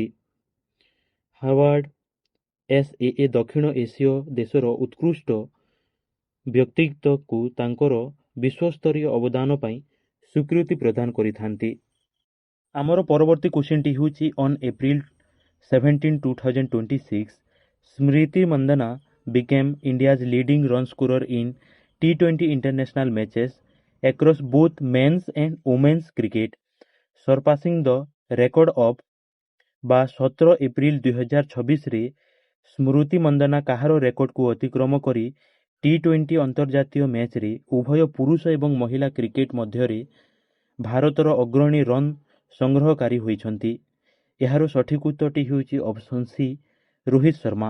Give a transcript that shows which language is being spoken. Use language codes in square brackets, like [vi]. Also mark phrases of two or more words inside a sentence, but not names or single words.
[or] ହାର୍ଭାର୍ଡ SAA ଦକ୍ଷିଣ ଏସୀୟ ଦେଶର ଉତ୍କୃଷ୍ଟ ବ୍ୟକ୍ତିତ୍ୱକୁ ତାଙ୍କର ବିଶ୍ୱସ୍ତରୀୟ ଅବଦାନ ପାଇଁ ସ୍ୱୀକୃତି ପ୍ରଦାନ କରିଥାନ୍ତି। ଆମର ପରବର୍ତ୍ତୀ କ୍ୱେଶ୍ଚିନ୍ଟି ହେଉଛି [en] on April 17, 2026 [or] ସ୍ମୃତି ମନ୍ଦନା [en] became India's leading run scorer in T20 international matches across both men's and women's cricket, surpassing the record of [or] ବା 17 ଏପ୍ରିଲ 2026ରେ ସ୍ମୃତି ମନ୍ଦନା କାହାର ରେକର୍ଡକୁ ଅତିକ୍ରମ କରି T20 ଅନ୍ତର୍ଜାତୀୟ ମ୍ୟାଚରେ ଉଭୟ ପୁରୁଷ ଏବଂ ମହିଳା କ୍ରିକେଟ ମଧ୍ୟରେ ଭାରତର ଅଗ୍ରଣୀ ରନ୍ ସଂଗ୍ରହକାରୀ ହୋଇଛନ୍ତି? ଏହାର ସଠିକ୍ ଉତ୍ତରଟି ହେଉଛି ଅପସନ୍ ସି, ରୋହିତ ଶର୍ମା।